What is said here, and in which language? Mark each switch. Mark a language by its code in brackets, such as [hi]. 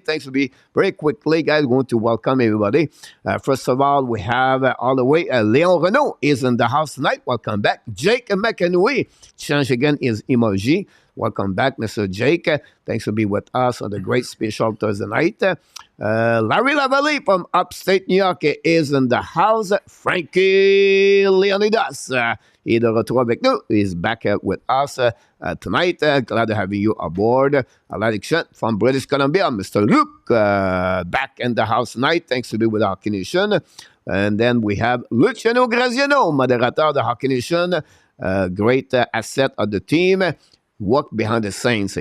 [en] Thanks to be very quickly, guys. Going to welcome everybody. First of all, we have all the way Leon Renault is in the house tonight. Welcome back. Jake McEnway, change again his emoji. Welcome back, Mr. Jake. Thanks for being with us on the great special Thursday night. Larry Lavalley from upstate New York is in the house. [fr] Frankie Leonidas, il est de retour avec nous. [en] He's back with us tonight. Glad to have you aboard. Atlantic Shot from British Columbia, Mr. Luke, back in the house tonight. Thanks to be with Hockey Nation. And then we have Luciano Graziano, moderator of the Hockey Nation. Great asset of the team. Work behind the scenes.